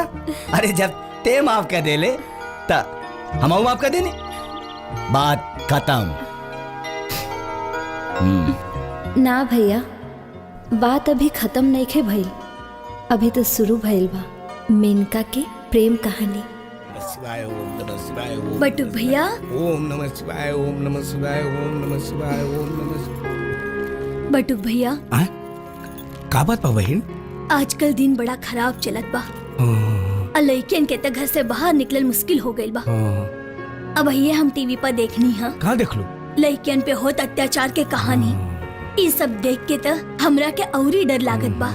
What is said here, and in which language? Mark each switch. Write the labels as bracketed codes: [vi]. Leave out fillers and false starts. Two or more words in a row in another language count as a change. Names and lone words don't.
[bho] अरे जब ते माफ कर देले ता हम माफ कर देने, बात खत्म। ना भैया, बात अभी खत्म नहीं खे भइल, अभी तो शुरू भइल बा मेनका के प्रेम कहानी। [sa] शिवाय ओम नमः शिवाय ओम [bho] बटू भैया, [sa] ओम नमः शिवाय ओम नमः शिवाय ओम नमः शिवाय ओम नमः शिवाय। [bho] बटू भैया, का बात बा बहन? आजकल दिन बड़ा खराब चलत बा। लइकन के त घर से बाहर निकलल मुश्किल हो गइल बा। अब ये हम टीवी पर देखनी है, कहाँ देख लो? लइकन पे होत अत्याचार के कहानी। ये सब देख के त हमरा के औरी डर लागत बा।